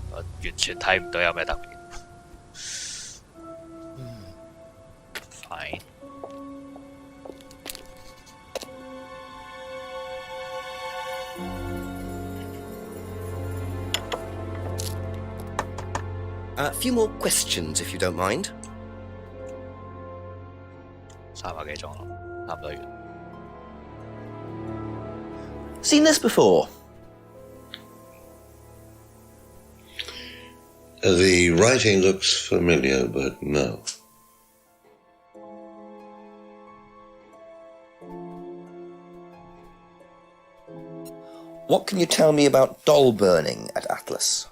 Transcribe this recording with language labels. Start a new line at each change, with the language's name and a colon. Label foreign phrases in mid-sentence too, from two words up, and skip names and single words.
Cantonese: 我完全睇唔到有咩特別。Fine。
English: A few more questions, if you don't mind.
Cantonese: 3 個幾鐘咯，差唔多完。
English: Seen this before? The writing looks familiar, but no. What can you tell me about doll burning at Atlas?